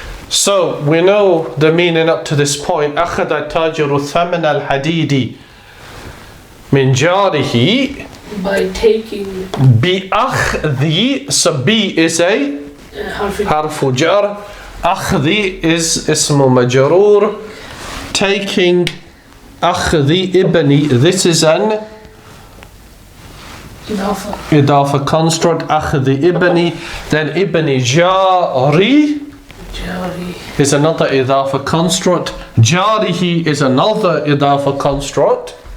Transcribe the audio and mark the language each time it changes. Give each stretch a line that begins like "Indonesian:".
English: So we know the meaning up to this point.
Arabic: أخذ التاجر ثمن الحديد من جاره.
English: By taking.
Arabic: بأخذ.
English: So B is a حرف جر. أخذ is اسم مجرور. Taking
Arabic: أخذ ابني.
English: This is an إضافة construct.
Arabic: أخذ ابني.
English: Then
Arabic: ابني جاري
English: is another إضافة construct. جاره is another إضافة construct.